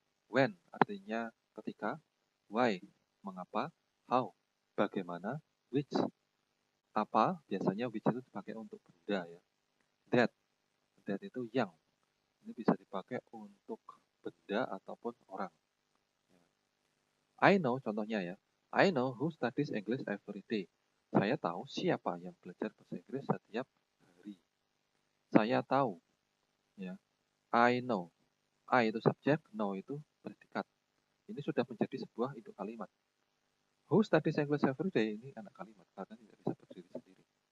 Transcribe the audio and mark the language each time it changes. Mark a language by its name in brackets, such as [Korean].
[Indonesian] When artinya ketika. Why mengapa. How bagaimana. Which apa, biasanya which itu dipakai untuk benda ya. That itu yang. Ini bisa dipakai untuk benda ataupun orang. [English] I know [Indonesian] contohnya ya. [English] I know who studies English every day. [Indonesian] Saya tahu siapa yang belajar bahasa Inggris setiap hari. Saya tahu ya. [English] I know. [Indonesian] I itu subjek, know itu predikat. Ini sudah menjadi sebuah induk kalimat. [English] Who studies English every day [Indonesian] ini anak kalimat karena tidak bisa berdiri sendiri.